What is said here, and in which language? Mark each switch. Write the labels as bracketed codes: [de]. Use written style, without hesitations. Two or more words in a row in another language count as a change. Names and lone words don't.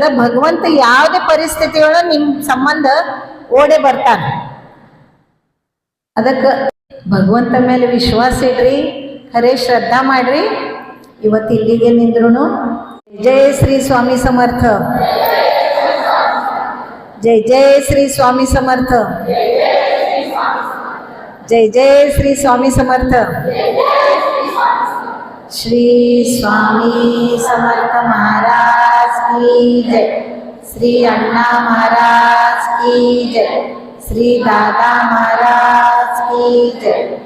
[kn] ಭಗವಂತ ಯಾವುದೇ ಪರಿಸ್ಥಿತಿಯೊಳಗೆ ನಿಮ್ಮ ಸಂಬಂಧ ಓಡೆ ಬರ್ತಾನೆ. ಅದಕ್ಕೆ ಭಗವಂತ ಮೇಲೆ ವಿಶ್ವಾಸ ಇಡ್ರಿ, ಖರೆ ಶ್ರದ್ಧಾ ಮಾಡ್ರಿ. ಇವತ್ತು ಇಲ್ಲಿಗೆ ನಿಂದ್ರು. ಜಯ ಶ್ರೀ ಸ್ವಾಮಿ ಸಮರ್ಥ, ಜೈ ಜೈ ಶ್ರೀ ಸ್ವಾಮಿ ಸಮರ್ಥ, [hi] जय जय श्री स्वामी समर्थ. श्री स्वामी समर्थ महाराज की जय, श्री अण्णा महाराज की जय, श्री दादा महाराज की जय.